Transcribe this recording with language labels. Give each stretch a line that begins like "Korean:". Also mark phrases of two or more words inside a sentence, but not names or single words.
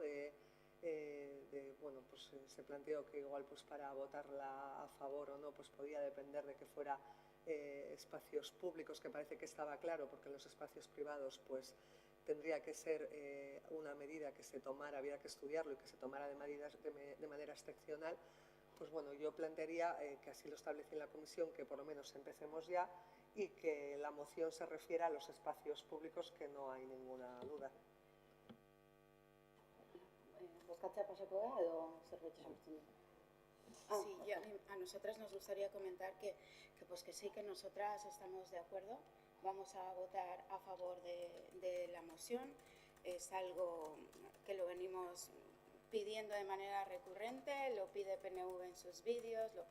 Spanish: Bueno, pues se planteó que igual pues para votarla a favor o no pues podía depender de que fuera espacios públicos, que parece que estaba claro, porque en los espacios privados pues tendría que ser una medida que se tomara, había que estudiarlo y que se tomara de manera excepcional. Pues bueno, yo plantearía que así lo establece en la comisión, que por lo menos empecemos ya y que la moción se refiera a los espacios públicos, que no hay ninguna duda.
Basque: Bozkatzea pasako da edo zerbait esan du?
Spanish: Sí, a nosotras nos gustaría comentar que sí, que nosotras estamos de acuerdo, vamos a votar a favor de la moción. Es algo que lo venimos pidiendo de manera recurrente, lo pide PNV en sus vídeos, lo